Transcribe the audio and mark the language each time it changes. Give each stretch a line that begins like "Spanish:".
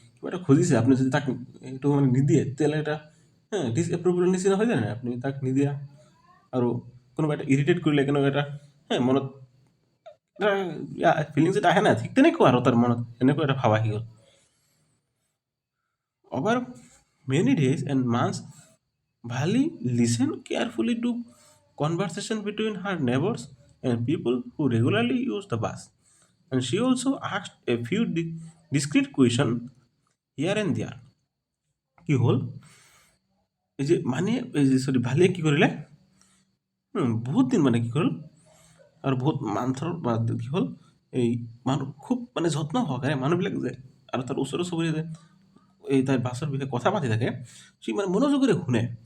Assamese: কিবা এটা খুজিছে, আপুনি যদি তাক এইটো মানে নিদিয়ে তেতিয়াহ'লে এটা ডিছএপ্ৰুভেলৰ নিচিনা হৈ যায় নাই, আপুনি তাক নিদিয়া আৰু কোনোবা এটা ইৰিটেট কৰিলে, কোনোবা এটা মনত এটা ফিলিংছ এটা আহে নাই, ঠিক তেনেকুৱা আৰু তাৰ মনত এনেকুৱা এটা ভাৱ আহি গ'ল।
English: Over many days and months, Bali listened carefully to conversation between her neighbors and people who regularly use the bus. And she also asked a few discreet questions here and there.
Assamese: কি হ'ল এই যে মানে এই যে সৰি ভালিয়ে কি কৰিলে, বহুত দিন মানে কি হ'ল আৰু বহুত মান্থৰ বাদ কি হ'ল, এই মানুহ খুব মানে যত্ন সহকাৰে মানুহবিলাক যে আৰু তাৰ ওচৰ চুবুৰীয়া যে এই তাই বাছৰ বিষয়ে কথা পাতি থাকে, সি মানে মনোযোগেৰে শুনে।